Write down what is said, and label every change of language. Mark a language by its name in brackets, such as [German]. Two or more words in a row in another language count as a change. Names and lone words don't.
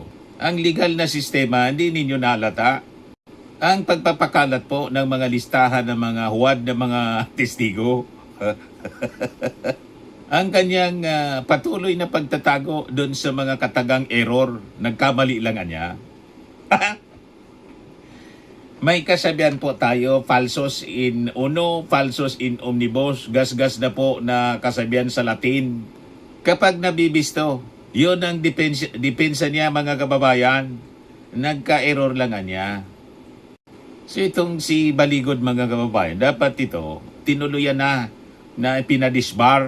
[Filipino] Ang legal na sistema hindi ninyo nalata. Ang pagpapakalat po ng mga listahan ng mga huwad na mga testigo. Ang kanyang patuloy na pagtatago doon sa mga katagang error. Nagkamali lang niya. May kasabihan po tayo, [Latin] falsos in uno, falsos in omnibus. [Filipino] Gas-gas na po na kasabihan sa Latin. Kapag nabibisto, yun ang depensa niya mga kababayan. Nagka-error lang niya. So itong si Baligod mga kababayan, dapat ito, tinuluyan na pinadisbar.